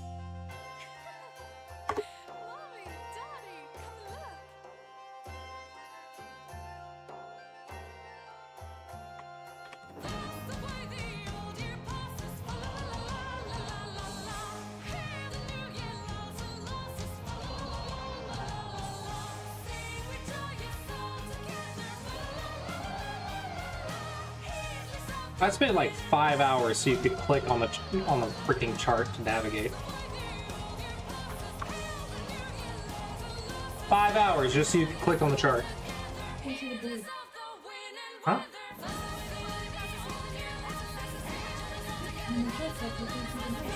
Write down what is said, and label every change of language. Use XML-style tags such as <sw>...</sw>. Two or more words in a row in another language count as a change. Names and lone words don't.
<en>Mommy, Daddy, come look. That's the way the old year passes. Fa la la la la la la la. Hear the new year loves and losses. Fa la la la la la la. Sing with joy, yes, all together. Fa la la la la la. Here's yourself. I spent like 5 hours so you could click on the freaking chart to navigate. 5 hours just so you could click on the chart. Into the blue. Huh? And the short stuff is into the blue.</en>